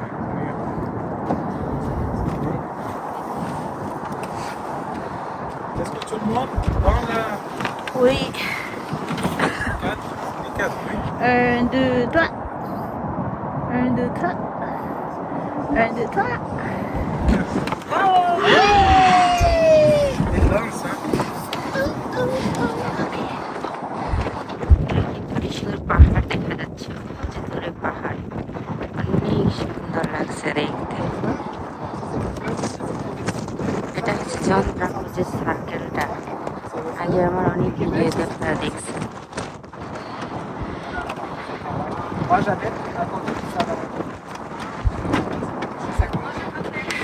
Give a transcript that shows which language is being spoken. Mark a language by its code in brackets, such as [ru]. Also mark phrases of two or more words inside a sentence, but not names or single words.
[fr] Est-ce que tout le monde prend la Oui. 4 et 4, oui? 1, 2, 3. 1, 2, 3. 1, 2, 3. Et danse, hein? [bn] পাহাড় দেখা যাচ্ছে, দূরে পাহাড়, অনেক সুন্দর লাগছে দেখতে। এটা হচ্ছে চন্দ্রাপুরের সার্কেলটা, আগে আমার অনেক ভিডিওতে আপনারা দেখছেন। [fr] Moi, j'habite à côté du salon. C'est ça.